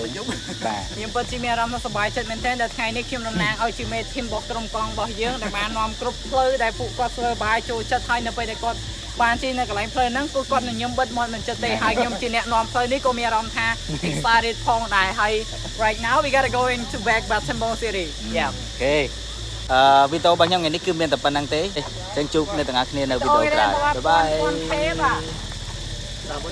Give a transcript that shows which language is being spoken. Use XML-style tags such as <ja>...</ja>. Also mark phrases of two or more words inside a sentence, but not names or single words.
<km>បាទខ្ញុំពិតជាមានអារម្មណ៍សប្បាយចិត្តមែនទែនដែលថ្ងៃនេះខ្ញុំតំណាងឲ្យជាមេធីមរបស់ក្រុមកង់របស់យើងដែលបាននាំគ្រប់ផ្លូវដែលពួកគាត់ធ្វើបាយចូលចិត្តហើយនៅពេលដែលគាត់បានជិះនៅកន្លែងផ្លូវហ្នឹងគឺគាត់នឹងខ្ញុំបិទមាត់មិនចិត្តទេហើយខ្ញុំជាអ្នកនាំផ្លូវនេះក៏មានអារម្មណ៍ថា excited ផងដែរហើយ</km> <en>right now we gotta go into back Battambang City yeah</en> <km>អូខេវីដេអូរបស់ខ្ញុំថ្ងៃនេះគឺមានតែប៉ុណ្្នឹងទេចឹងជួបអ្នកទាំងអស់គ្នានៅវីដេអូក្រោយបាយបាយ</km>